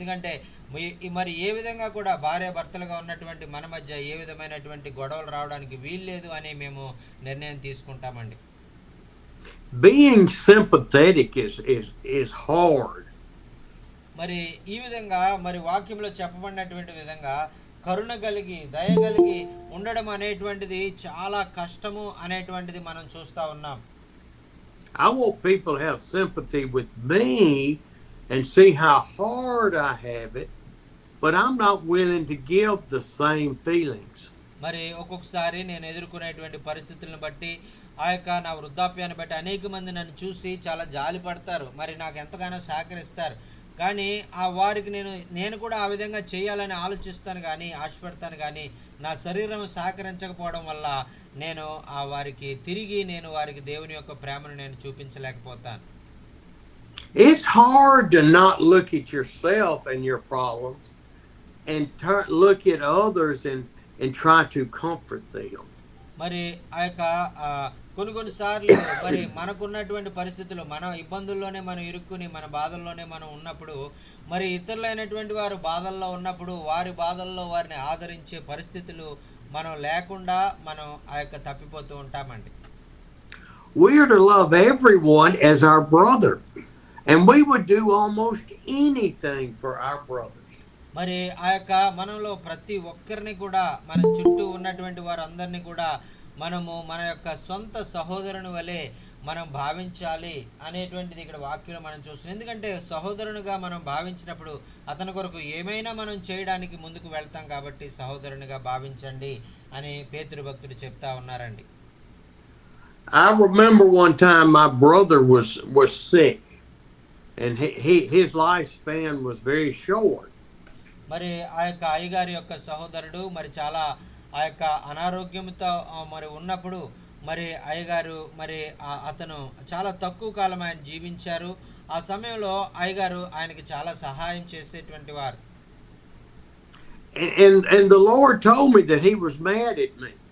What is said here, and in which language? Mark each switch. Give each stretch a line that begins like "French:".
Telugu: ఎందుకంటే మరి ఏ విధంగా కూడా భార్య భర్తలుగా ఉన్నటువంటి మన మధ్య ఏ విధమైనటువంటి గొడవలు రావడానికి వీల్లేదు అని మేము నిర్ణయం తీసుకుంటామండి.
English: Being sympathetic is hard.
Telugu: మరి ఈ విధంగా మరి వాక్యంలో చెప్పబడినటువంటి విధంగా కరుణ కలిగి దయ కలిగి ఉండడం అనేటువంటిది చాలా కష్టము అనేటువంటిది మనం చూస్తా ఉన్నాం.
English: I want people to have sympathy with me and see how hard I have it, but I'm not willing to give the same feelings.
Telugu: మరి ఒక్కొక్కసారి నేను ఎదుర్కొనేటువంటి పరిస్థితులను బట్టి ఆ యొక్క నా వృద్ధాప్యాన్ని బట్టి అనేక మంది నన్ను చూసి చాలా జాలి పడతారు, మరి నాకు ఎంతగానో సహకరిస్తారు, కానీ ఆ వారికి నేను కూడా ఆ విధంగా చేయాలని ఆలోచిస్తాను కానీ ఆశపడతాను, కానీ నా శరీరం సహకరించకపోవడం వల్ల నేను వారికి తిరిగి వారికి దేవుని యొక్క ప్రేమను నేను చూపించలేకపోతాను.
English: It's hard to not look at yourself and your problems and look at others and try to comfort them.
Telugu: మరి ఆ యొక్క కొన్ని సార్లు మరి మనకున్నటువంటి పరిస్థితులు మన ఇబ్బందుల్లోనే మనం ఇరుక్కుని మన బాధల్లోనే మనం ఉన్నప్పుడు మరి ఇతరులైనటువంటి వారు బాధల్లో ఉన్నప్పుడు వారి బాధల్లో వారిని ఆదరించే పరిస్థితులు మనం లేకుండా మనం ఆ యొక్క తప్పిపోతూ ఉంటామండి.
English: We are to love everyone as our brother, and we would do almost anything for our brothers.
Telugu: మరి ఆ యొక్క మనలో ప్రతి ఒక్కరిని కూడా మన చుట్టూ ఉన్నటువంటి వారందరినీ కూడా మనము మన యొక్క సొంత సహోదరుని వలె మనం భావించాలి అనేటువంటిది ఇక్కడ వాక్యంలో మనం చూస్తున్నాం. ఎందుకంటే సహోదరునిగా మనం భావించినప్పుడు అతని కొరకు ఏమైనా మనం చేయడానికి ముందుకు వెళ్తాం, కాబట్టి సహోదరునిగా భావించండి అని పేతురు భక్తుడు చెప్తా ఉన్నారండి.
English: I remember one time my brother was sick and his lifespan was very short.
Telugu: మరి ఆ యొక్క అయ్యగారి యొక్క సహోదరుడు మరి చాలా ఆ యొక్క అనారోగ్యంతో మరి ఉన్నప్పుడు మరి అయ్యగారు మరి అతను చాలా తక్కువ కాలం ఆయన జీవించారు. ఆ సమయంలో అయ్యగారు ఆయనకి చాలా సహాయం చేసేటువంటి వారు.
English: And the Lord told me that he was mad at me.